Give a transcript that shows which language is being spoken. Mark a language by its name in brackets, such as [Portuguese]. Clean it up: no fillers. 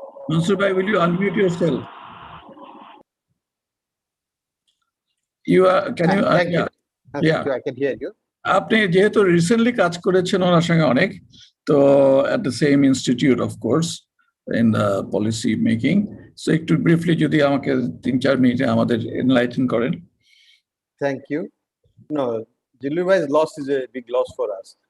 [English] Mansoor bhai, will you unmute yourself? Can you? Thank you. Yeah, I can hear you. [Bangla] আপনি যেহেতু recently কাজ করেছেন ওনার সঙ্গে অনেক, তো [English] at the same institute, of course, in the policy making. [Bangla] So একটু briefly যদি আমাকে 3-4 মিনিটে আমাদের enlighten করেন। [English] Thank you. No, Dillu bhai's loss is a big loss for us.